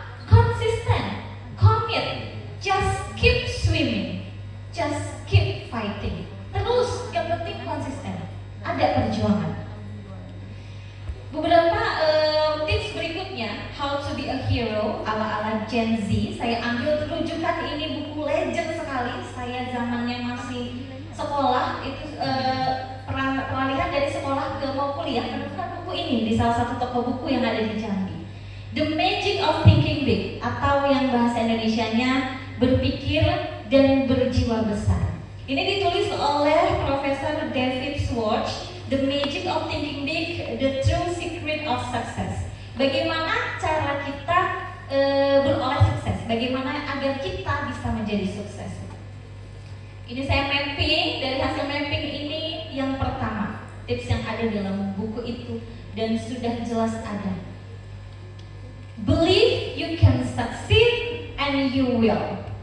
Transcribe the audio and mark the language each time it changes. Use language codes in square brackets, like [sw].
[en] Konsisten, commit, just keep swimming, just keep fighting. [id] Terus yang penting konsisten, ada perjuangan. Beberapa tips berikutnya, [en] how to be a hero [id] ala-ala Gen Z. Saya ambil rujukan, ini buku legend sekali. Saya zamannya masih sekolah itu kuliah menemukan buku ini di salah satu toko buku yang ada di Jambi. The Magic of Thinking Big, atau yang bahasa Indonesianya berpikir dan berjiwa besar. Ini ditulis oleh Profesor David Schwartz. [en] The Magic of Thinking Big, The True Secret of Success. [id] Bagaimana cara kita beroleh sukses? Bagaimana agar kita bisa menjadi sukses? Ini saya mapping, dari hasil mapping ini yang pertama, tips yang ada dalam buku itu dan sudah jelas ada. [en] Believe you can succeed and you will.